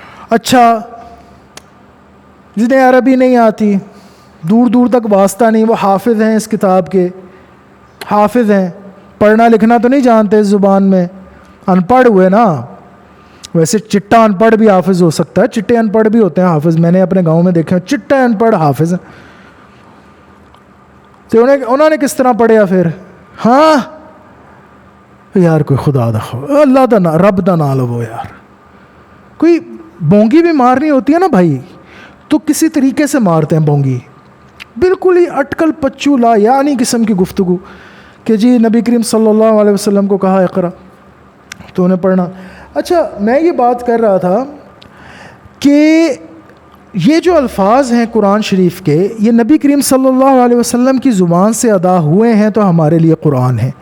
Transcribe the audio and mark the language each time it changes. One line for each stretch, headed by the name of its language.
Urdu: اچھا جنہیں عربی نہیں آتی، دور تک واسطہ نہیں، وہ حافظ ہیں اس کتاب کے، حافظ ہیں، پڑھنا لکھنا تو نہیں جانتے اس زبان میں، ان پڑھ ہوئے نا. ویسے چٹا ان پڑھ بھی حافظ ہو سکتا ہے، چٹے ان پڑھ بھی ہوتے ہیں حافظ. میں نے اپنے گاؤں میں دیکھے چٹا ان پڑھ حافظ ہیں.
Punjabi: تو انہوں نے کس طرح پڑھیا پھر؟ ہاں یار کوئی خدا دا اللہ دا رب دا نہ لو یار.
Urdu: کوئی بونگی بھی مارنی ہوتی ہے نا بھائی تو کسی طریقے سے مارتے ہیں بونگی، بالکل ہی اٹکل پچو لا یعنی قسم کی گفتگو کہ جی نبی کریم صلی اللہ علیہ وسلم کو کہا اقرا تو انہیں پڑھنا. اچھا میں یہ بات کر رہا تھا کہ یہ جو الفاظ ہیں قرآن شریف کے، یہ نبی کریم صلی اللہ علیہ وسلم کی زبان سے ادا ہوئے ہیں تو ہمارے لیے قرآن ہے.